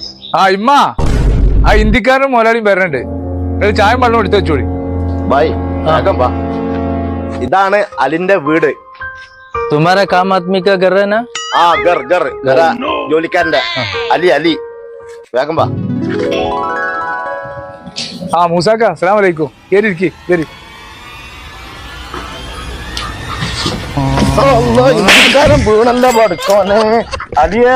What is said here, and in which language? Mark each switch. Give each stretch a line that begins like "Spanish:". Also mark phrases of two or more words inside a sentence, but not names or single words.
Malayalam: ആ ഇമ്മ ആ ഇന്ത്യക്കാരനും മുതലാളിയും വരണുണ്ട്. ചായം വെള്ളം എടുത്ത് വെച്ചോളി. ബൈ വേഗം വാ. ഇതാണ് അലിന്റെ വീട്.
Hindi: तुम्हारा काम आदमी का घर है ना?
Malayalam: ആ ഗർ ഗർ ഗറ ജോലിക്കാരന്റെ അലി അലി. വേഗം വാ. ആ മൂസാക്ക
Arabic: السلام عليكم.
Malayalam: കേറി ഇരിക്കി കേറി. വീണല്ല പഠിച്ചോനെ അലിയേ.